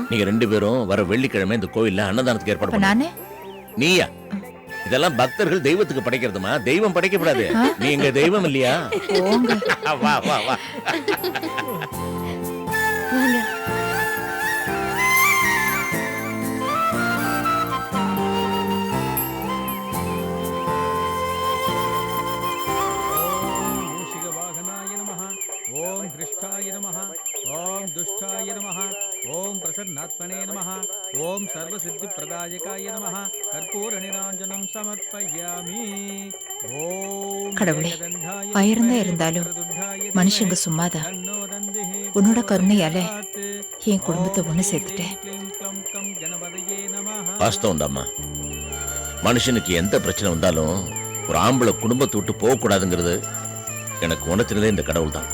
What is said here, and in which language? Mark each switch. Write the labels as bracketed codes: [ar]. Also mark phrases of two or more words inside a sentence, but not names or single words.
[ta] நீங்க 2 பேரும் வர வெள்ளிக்கிழமை இந்த கோயில்ல அன்னதானத்துக்கு ஏற்பாடு பண்ணுங்க. நானே? நீயா? இதெல்லாம் பக்தர்கள் தெய்வத்துக்கு படைக்கிறதுமா. தெய்வம் படைக்கப்படாது. நீ எங்க தெய்வம் இல்லையா? வா வா வா. [sa] ओम हृष्ठाय नमः, ओम दुष्टाय नमः, ओम प्रसन्नात्मने नमः, ओम सर्वसिद्धिप्रदायकाय नमः. कर्पूर निरांजनं समर्पयामि. ओम [ta] கடவுளே, ஆயிரம் தான் இருந்தாலும் மனுஷங்க சும்மாதான். உன்னோட கருணையால என் குடும்பத்தை ஒண்ணு சேர்த்துட்டேன். வாஸ்தவம் தாம்மா. மனுஷனுக்கு எந்த பிரச்சனை வந்தாலும் ஒரு ஆம்பளை குடும்பத்தை விட்டு போகக்கூடாதுங்கிறது எனக்கு உணர்த்தினதே இந்த கடவுள் தான்.